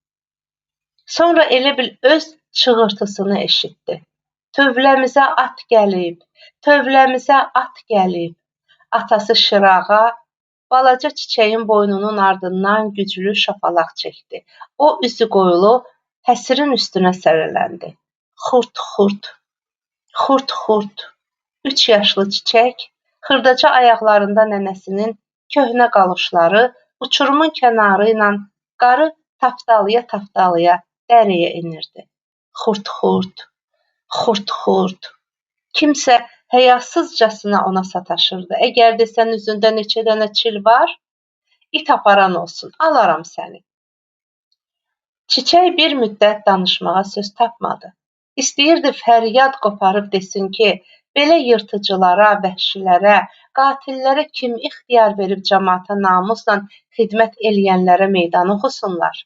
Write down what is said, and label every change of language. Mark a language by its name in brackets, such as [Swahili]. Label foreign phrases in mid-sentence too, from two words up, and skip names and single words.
[Azerbaijani] Sonra elə bil öz çığırtısını eşitdi. Tövləmizə at gəlib, tövləmizə at gəlib. Atası Şırağa balaca çiçəyin boynunun ardından güclü şapalaq çəkdi. O üzü qoyulu həsirin üstünə sərələndi. Xurt-xurt, xurt-xurt. 3 yaşlı çiçək, xırdaca ayaqlarında nənəsinin köhnə qaloşları uçurumun kənarı ilə qarı tapdalaya-tapdalaya dərəyə enirdi. Xurt-xurt, xurt-xurt. Kimsə həyasızcasına ona sataşırdı. Əgər desən üzündə neçə dənə çil var, it aparan olsun, alaram səni. Çiçək bir müddət danışmağa söz tapmadı. İstəyirdi fəryad qoparıb desin ki, belə yırtıcılara, vəhşilərə, qatillərə kim ixtiyar verib cəmaata namusla xidmət eləyənlərə meydan oxusunlar.